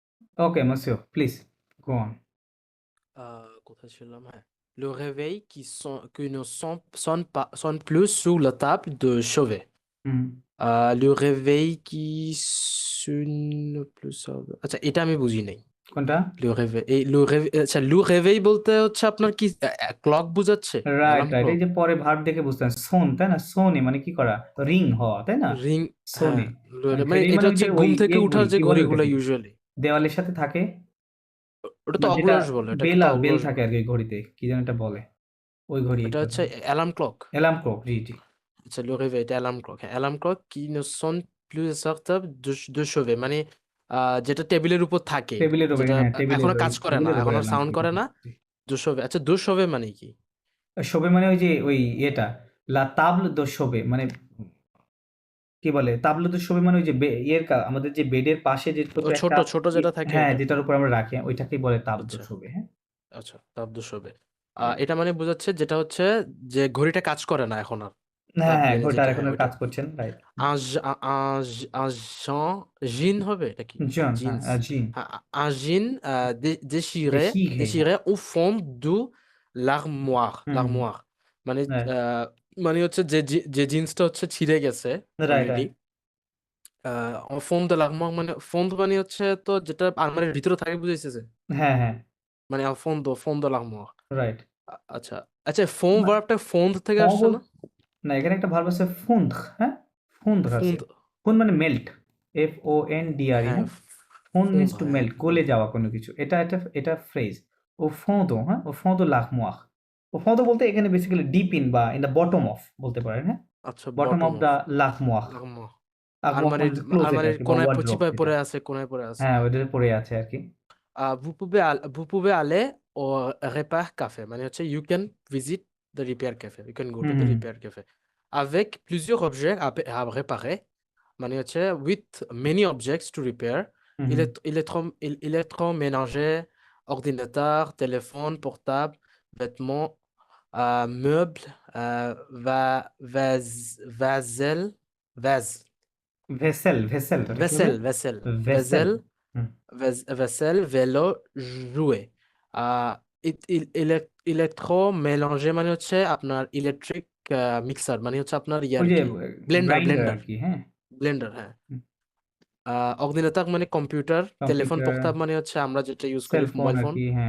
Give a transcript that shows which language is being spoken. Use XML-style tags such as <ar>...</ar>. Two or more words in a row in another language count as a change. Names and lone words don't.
<en>Okay, monsieur, please go on.</en> <bn>কোথায় ছিলাম? হ্যাঁ।</bn> <fr>Le réveil qui ne sonne plus sur la table de chevet. হুম। Le réveil qui sonne plus sur</fr> <bn>আচ্ছা এটা আমি বুঝি নাই। কোনটা?</bn> <fr>Le réveil</fr> <bn>আচ্ছা</bn> <fr>le réveil</fr> <bn>বলতে হচ্ছে আপনার কি ক্লক বুঝাচ্ছে? রাইট, অ্যালার্ম রাইট। এই ক্লক? যে পরে ভার্ব দেখে বুঝতেন। শোন, তাই না? শোনে মানে কি করা? রিং হওয়া, তাই না? রিং হ্যাঁ, শোনে। আর মানে ঘড়ি এটা মানে ওই হচ্ছে যে ওই ঘুম থেকে উঠার ঘড়ি, যে কি বলে ঘড়িগুলা ওটাকে? ইউজুয়ালি। দেওয়ালের সাথে থাকে ওটা বা তো যেটা অগ্লস বলে, এটাকে তো বেল অগ্লস থাকে বলে। আরকি ওই ঘড়িতে। কি যেন একটা বলে? ওই ঘড়ি এটা কথা হচ্ছে বলছি।</bn> <en>alarm clock. alarm clock,</en> <bn>জি, জি। আচ্ছা</bn> <fr>le réveil</fr> <bn>এটা</bn> <en>alarm clock.</en> <bn>হ্যাঁ,</bn> <en>alarm clock</en> <fr>qui ne sonne plus sur table de chevet</fr> <bn>মানে যেটা টেবিলের উপর থাকে, টেবিলের উপরে, যেটা হ্যাঁ, টেবিলের এখন আর ওই কাজ করে না, টেবিলের এখন উপরে আর অ্যালার্ম সাউন্ড ক্লক করে কথা না। বলছি।</bn> <fr>de chevet</fr> <bn>আচ্ছা</bn> <fr>de chevet</fr> <bn>মানে কি? শোবে মানে ওই যে ওই ইয়েটা,</bn> <fr>la table de chevet</fr> <bn>মানে কি বলে?</bn> <fr>table de chevet</fr> <bn>মানে ওই যে আমাদের যে বেডের পাশে যে ছোট ও ছোট, একটা ছোট যেটা থাকে হ্যাঁ, ওটা। যেটার উপর আমরা রাখি, ওইটাকেই বলে তাবদো আচ্ছা, শোবে, হ্যাঁ? আচ্ছা</bn> <fr>table de chevet।</fr> <bn>রাইট। এটা মানে বোঝাচ্ছে যেটা হচ্ছে যে ঘড়িটা কাজ করে না এখন আর। হ্যাঁ, হ্যাঁ, প্লেনে ঘড়িটা যেটা, আর এখন হ্যাঁ আর ওইটা। কাজ করছে না, রাইট।</bn> <fr>Un jean</fr> <bn>হবে এটা কি? জন, হ্যাঁ, জিন্স। জিন। হ্যাঁ,</bn> <fr>un jean déchiré দেশিঘে। déchiré au fond de l'armoire হুম,</fr> <bn>l'armoire মানে রাইট, মানে হচ্ছে যে জিন্সটা হচ্ছে ছিঁড়ে গেছে রাইট, অলরেডি। রাইট।</bn> <fr>au fond de l'armoire</fr> <bn>মানে fond মানে হচ্ছে তো যেটা আলমারির ভিতরে থাকে বুঝাইতেছে। হ্যাঁ, হ্যাঁ, মানে</bn> <fr>au fond de l'armoire।</fr> <bn>রাইট। আচ্ছা আচ্ছা ফোম মা ভার্বটা ফোন্দ থেকে ফঁ আসছে বল না? না, এখানে একটা ভার্ব আছে ফুন্দ, হ্যাঁ? ফুন্দ আছে। ফোন্দ, ফুন্দ মানে মেল্ট। FONDRE, হ্যাঁ হ্যাঁ? ফুন্দ ফোন্দ</bn> <en>means to</en> <bn>হ্যাঁ মেল্ট, গলে ফোন্দ। যাওয়া কোনো কিছু। এটা ফ্রেজ।</bn> <fr>Au fond d'eau,</fr> <bn>হ্যাঁ?</bn> <fr>Au fond de l'armoire. Au fond d'eau</fr> <bn>বলতে এখানে বেসিক্যালি</bn> <en>deep in</en> <bn>বা</bn> <en>in the bottom of</en> <bn>বলতে পারেন, হ্যাঁ? আচ্ছা বটম বটম অফ অফ দ্য</bn> <fr>l'armoire. l'armoire।</fr> <bn>Armoire মানে আলমারির হচ্ছে ক্লোজেট আলমারির আরকি বা কোনায় ওয়ারড্রোব চিপায় যেটা। পড়ে আছে, কোনায় পড়ে আছে। হ্যাঁ, ওইটাতে পড়ে আছে আরকি।</bn> <fr>Vous pouvez aller au repair café</fr> <bn>মানে হচ্ছে</bn> <en>you can visit the repair cafe, you can go হুম, to the হুম,</en> <fr>repair cafe avec plusieurs objets à réparer</fr> <bn>মানে হচ্ছে</bn> <en>with many objects to repair, হুম, হুম,</en> <fr>électroménager, ordinateur, téléphone portable, vêtements, meubles, vaisselle, vase,</fr> <bn>ওটা কি হবে? ভেসেল।</bn> <fr>vaisselle, হুম। vaisselle, vélo, jouet।</fr> <bn>ইলেকট্রো মানে হচ্ছে আপনার</bn> <en>electric mixer</en> <bn>মানে হচ্ছে আপনার ইয়ে ওই আর যে কি, ব্লেন্ডার গ্রাইন্ডার ব্লেন্ডার আরকি, হ্যাঁ? ব্লেন্ডার হ্যাঁ। হুম, অর্ডিনেটর মানে কম্পিউটার, টেলিফোন কম্পিউটার, পোর্টাব মানে হচ্ছে আমরা যেটা ইউজ করি সেলফোন মোবাইল ফোন, আরকি, হ্যাঁ।</bn>